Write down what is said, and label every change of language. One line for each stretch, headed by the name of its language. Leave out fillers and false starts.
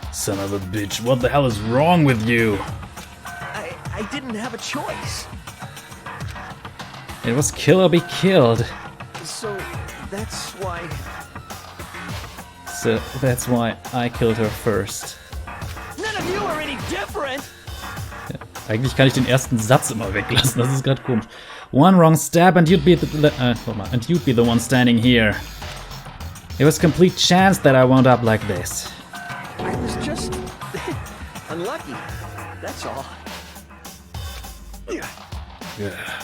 English: Son of a bitch, what the hell is wrong with you? I didn't have a choice. It was kill or be killed. So that's why I killed her first. none of you are any different!
German: Ja, eigentlich kann ich den ersten Satz immer weglassen, das ist gerade komisch.
English: One wrong stab and you'd be the one standing here. It was complete chance that I wound up like this. I was just unlucky. That's all. Yeah.